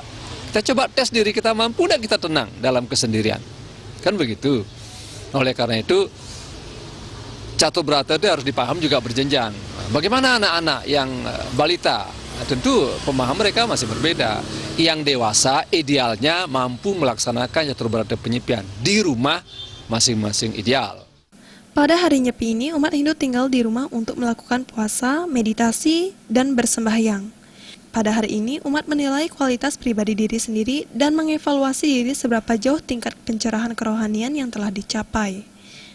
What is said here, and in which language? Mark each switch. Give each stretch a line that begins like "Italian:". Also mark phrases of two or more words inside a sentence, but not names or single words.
Indonesian: Kita coba tes diri kita, mampu enggak kita tenang dalam kesendirian. Kan begitu. Oleh karena itu, catur berata itu harus dipaham juga berjenjang. Bagaimana anak-anak yang balita? Tentu pemahaman mereka masih berbeda. Yang dewasa idealnya mampu melaksanakan catur berata penyepian di rumah masing-masing ideal. Pada hari Nyepi ini, umat Hindu tinggal di rumah untuk melakukan puasa, meditasi, dan bersembahyang. Pada hari ini, umat menilai kualitas pribadi diri sendiri dan mengevaluasi diri seberapa jauh tingkat pencerahan kerohanian yang telah dicapai.